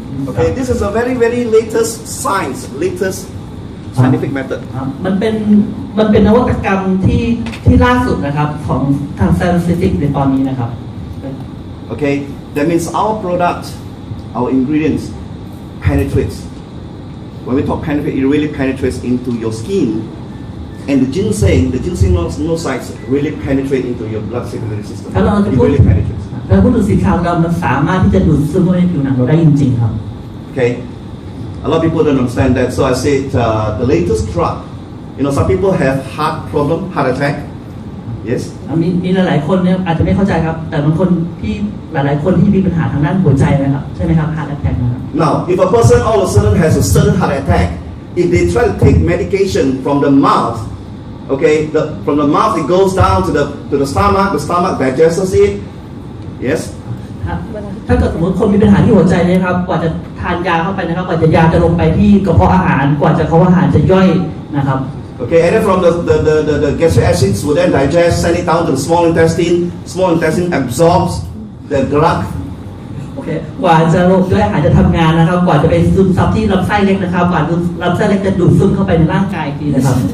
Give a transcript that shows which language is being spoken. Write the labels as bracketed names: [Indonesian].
[English] Okay, this is a very, very latest science, latest scientific method. [Thai] มันเป็นนวัตกรรมที่ล่าสุดนะครับของทาง scientific ในตอนนี้นะครับ [English] Okay, that means our product, our ingredients penetrates. When we talk penetrate, it really penetrates into your skin, and the ginseng nodes really penetrate into your blood circulatory system. [Thai] ถ้าเราจะ [English] It [Thai] พูด [English] really penetrates. [Thai] ถ้าพูดถึงสินค้าของเรามันสามารถที่จะดูดซึมเข้าไปในผิวหนังเราได้จริงๆครับ [English] Okay, a lot of people don't understand that. So I said the latest drug. You know, some people have heart problem, heart attack. Yes. [Thai] มีหลายๆคนเนี่ยอาจจะไม่เข้าใจครับแต่บางคนที่หลายๆคนที่มีปัญหาทางด้านหัวใจนะครับใช่ไหมครับ heart attack นะครับ [English] Now, if a person all of a sudden has a sudden heart attack, if they try to take medication from the mouth, okay, from the mouth it goes down to the stomach digests it. Yes. [Thai] ถ้าเกิดสมมติคนมีปัญหาที่หัวใจนะครับกว่าจะทานยาเข้าไปนะครับกว่าจะยาจะลงไปที่กระเพาะอาหารกว่าจะกระเพาะอาหารจะย่อยนะครับ [English] Okay, and then from the gastric acids will then digest, send it down to the small intestine. Small intestine absorbs the drug. [Thai] โอเคกว่าจะลงย่อยอาหารจะทำงานนะครับกว่าจะไปซึมซับที่ลำไส้เล็กนะครับกว่าลำไส้เล็กจะดูดซึมเข้าไปในร่างกายอีกทีนะครับ